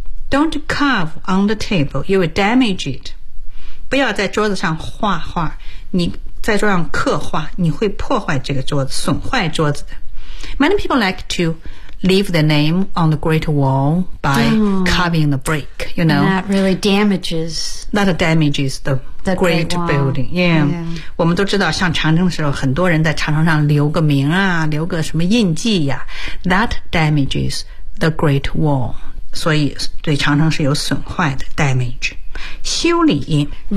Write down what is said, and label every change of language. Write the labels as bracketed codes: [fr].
[en] Don't carve on the table, you will damage it. [zh] 不要在桌子上画画，你在桌上刻画，你会破坏这个桌子，损坏桌子的。 [en] Many people like to leave their name on the great wall by carving the brick, you know. That really damages. That damages the. The great building, yeah. yeah. [zh] 我们都知道像长征的时候很多人在长征上留个名啊，留个什么印记呀、啊。 [en] That damages the great wall. [zh] 所以对长征是有损坏的 damage. 修理